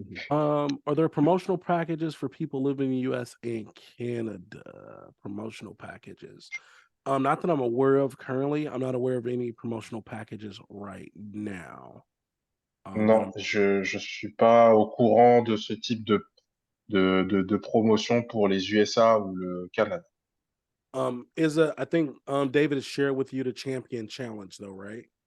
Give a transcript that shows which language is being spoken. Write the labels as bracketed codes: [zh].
[en] Are there promotional packages for people living in the US and Canada? Promotional packages. Not that I'm aware of currently. I'm not aware of any promotional packages right now. [fr] Non, je suis pas au courant de ce type de promotion pour les USA ou le Canada. [en] I think David has shared with you the Champion Challenge, though, right?